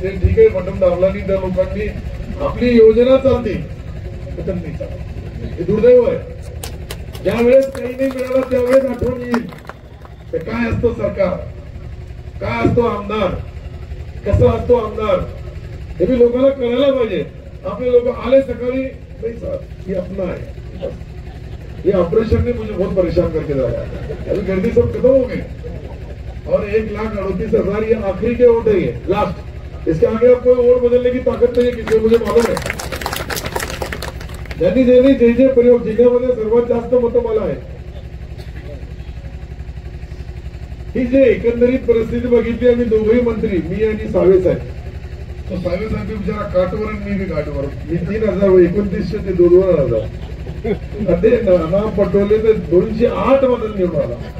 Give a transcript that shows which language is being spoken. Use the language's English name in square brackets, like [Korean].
[Marathi] ते ठीक आहे, बटन दाबला नाही त्या लोकांनी आपली योजना चालते, बटन नाही चालत। हे दुर्दैव आहे। ज्यावेळेस काही नाही मिळालं त्यावेळेस आठवण येईल काय असतो सरकार, काय असतो आमदार, कसा असतो आमदार, हे भी लोकांना कळायला पाहिजे। आपले लोग आले सकाळी, [Hindi] नहीं साहब ये अपना है, ये ऑपरेशन ने मुझे बहुत परेशान करके रखा। अभी गर्दी सब खत्म हो गई और 1,38,000 ये आखिरी के वोट है, ये लास्ट। इसके आगे अब कोई वोट बदलने की ताकत नहीं है किसी को, मुझे मालूम है। [Marathi] ज्यांनी ज्यांनी जे जे प्रयोग जिल्ह्यामध्ये सर्वात जास्त मतं मला आहे, ही जे एकंदरीत परिस्थिती बघितली आम्ही दोघंही मंत्री, मी आणि सावे साहेब, तो सावे साहेब बिचारा काठवर आणि मी बी काठवर। मी 3,029 ते 2,000 ते नाना पटोले तर 208 मधून निवडून आला।